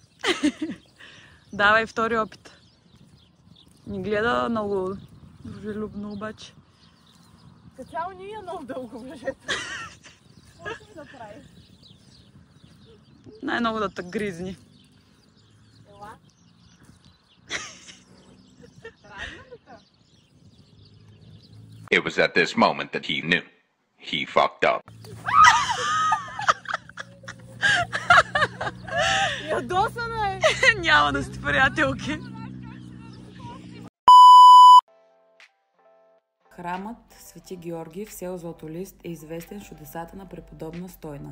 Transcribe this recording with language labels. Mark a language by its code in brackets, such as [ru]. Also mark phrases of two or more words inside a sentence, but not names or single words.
[bg] Давай втори опит. Ни гледа много дружелюбно обаче. Като цяло ние е много дълго въжето. Какво ще ми да прави? Най-много да те гризни. Ела. [en] It was at this moment that he knew. He fucked up. [bg] Ядосана е! Няма да сте приятелки. Храмът Свети Георги в село Златолист е известен с чудесата на Преподобна Стойна.